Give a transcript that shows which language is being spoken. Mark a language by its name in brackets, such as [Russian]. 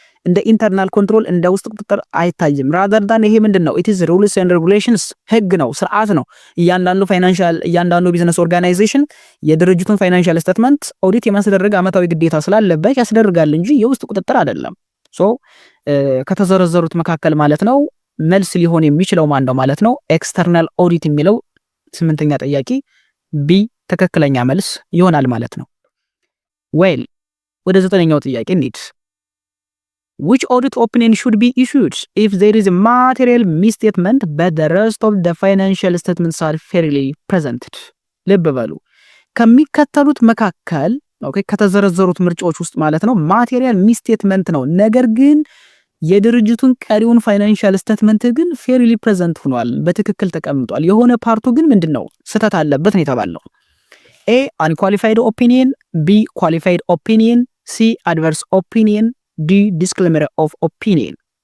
[Amharic] እንደ ኢንተርናል ኮንትሮል እንደ ውስጥ ቁጥጥር አይታይም። [English] rather than [Amharic] ይሄ ምንድነው [English] it is rules and regulations [Amharic] ህግ ነው ስርዓት ነው። እያንዳንዱ ቢዝነስ ኦርጋናይዜሽን የድርጅቱን ፋይናንሻል ስቴትመንት ኦዲት የማስደረግ አመታዊ ግዴታ ስላለበት ያስደርጋል እንጂ የውስጥ ቁጥጥር አይደለም። ሶ ከተዘረዘሩት መካከል ማለት ነው መልስ ሊሆን የሚችለው ማን ነው ማለት ነው? ኤክስተርናል ኦዲት የሚለው 8ኛ ጥያቄ ቢ ትክክለኛ መልስ ይሆናል ማለት ነው። ዌል ወደ 9ኛው ጥያቄ እንሂድ። [English] which audit opinion should be issued if there is a material misstatement but the rest of the financial statements are fairly presented? [Amharic] ልብ በሉ ከሚከተሉት መካከል ኦኬ ከተዘረዘሩት ምርጫዎች ውስጥ ማለት ነው ማቴሪያል ሚስቴትመንት ነው፣ ነገር ግን የድርጅቱን ቀሪውን ፋይናንሻል ስቴትመንት ግን ፌርሊ ፕሬዘንት ሆኗል፣ በትክክል ተቀምጧል። የሆነ ፓርቱ ግን ምንድነው ስህተት አለበት ነው የተባለው። [English] ኤ አንኳሊፋይድ ኦፒኒየን፣ ቢ ኳሊፋይድ ኦፒኒየን፣ ሲ አድቨርስ ኦፒኒየን፣ ዲ ዲስክሌመር ኦፍ ኦፒኒየን።